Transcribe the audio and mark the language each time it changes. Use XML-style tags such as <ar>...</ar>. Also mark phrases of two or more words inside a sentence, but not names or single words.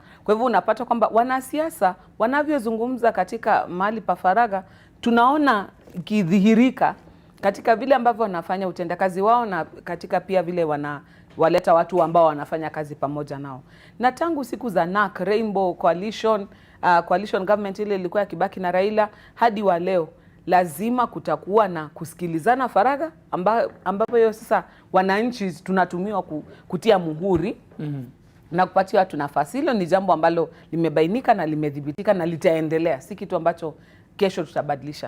<sw>Kwa hivyo unapata kwamba wanasiasa wanavyozungumza katika mahali pa faragha, tunaona kidhihirika katika vile ambavyo wanafanya utendakazi wao na katika pia vile waleta watu ambao wanafanya kazi pamoja nao. Na tangu siku za NARC, Rainbow Coalition,</sw> <en>coalition government</en> <sw>ile ilikuwa ya Kibaki na Raila, hadi wa leo lazima kutakuwa na kusikilizana faragha, ambapo hiyo sasa wananchi tunatumiwa kutia muhuri na kupatia watu nafasi. Hilo ni jambo ambalo limebainika na limedhibitika na litaendelea, si kitu ambacho kesho tutabadilisha.</sw>